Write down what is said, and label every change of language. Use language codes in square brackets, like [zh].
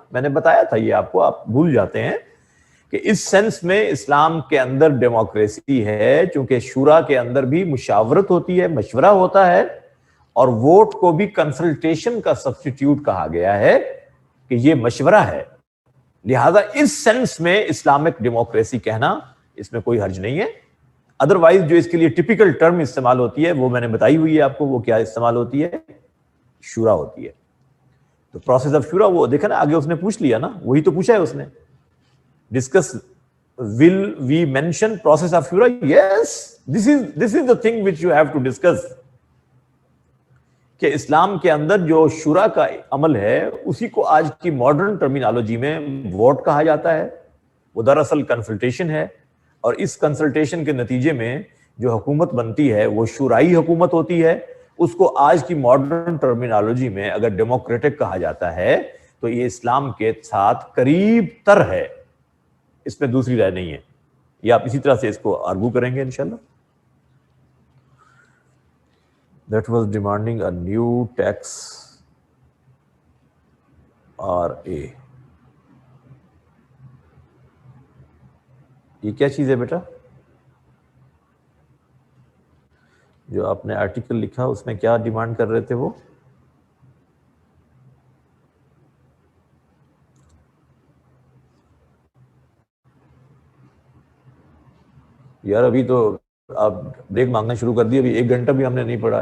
[ur] میں نے بتایا تھا یہ آپ کو، آپ بھول جاتے ہیں کہ اس سینس میں اسلام کے اندر ڈیموکریسی ہے چونکہ شورا کے اندر بھی مشاورت ہوتی ہے، مشورہ ہوتا ہے، اور ووٹ کو بھی کنسلٹیشن کا سبسٹیٹیوٹ کہا گیا ہے کہ یہ مشورہ ہے. لہذا اس سینس میں اسلامک ڈیموکریسی کہنا اس میں کوئی حرج نہیں ہے. ادروائز جو اس کے لیے ٹپیکل ٹرم استعمال ہوتی ہے وہ میں نے بتائی ہوئی ہے آپ کو، وہ کیا استعمال ہوتی ہے؟ شورا ہوتی ہے. تو پروسیس آف شورا، وہ دیکھا نا آگے اس نے پوچھ لیا نا، وہی تو پوچھا ہے اس نے. [en] Discuss will we mention process of shura? Yes, this is the thing which you have to discuss. [ur] کہ اسلام کے اندر جو شورا کا عمل ہے اسی کو آج کی ماڈرن ٹرمینالوجی میں ووٹ کہا جاتا ہے. وہ دراصل کنسلٹیشن ہے، اور اس کنسلٹیشن کے نتیجے میں جو حکومت بنتی ہے وہ شورائی حکومت ہوتی ہے. اس کو آج کی ماڈرن ٹرمینالوجی میں اگر ڈیموکریٹک کہا جاتا ہے تو یہ اسلام کے ساتھ قریب تر ہے، اس میں دوسری رائے نہیں ہے. یہ آپ اسی طرح سے اس کو آرگو کریں گے انشاءاللہ. [en] That was demanding a new tax RA. [ur] یہ کیا چیز ہے بیٹا جو آپ نے آرٹیکل لکھا، اس میں کیا ڈیمانڈ کر رہے تھے وہ؟ یار ابھی تو آپ بریک مانگنا شروع کر دیے، ابھی 1 گھنٹہ بھی ہم نے نہیں پڑھا.